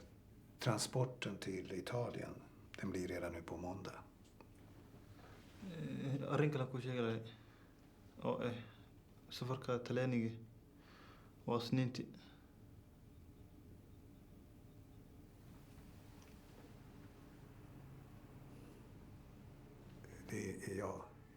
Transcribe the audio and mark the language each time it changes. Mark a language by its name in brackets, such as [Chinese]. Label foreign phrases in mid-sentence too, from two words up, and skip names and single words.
[Swedish] Transporten till Italien, den blir redan nu på måndag. [Somali] Arrin kale ku sheegi lahay oo safarka talyaaniga waa Isniintii. [Swedish] Det är jag.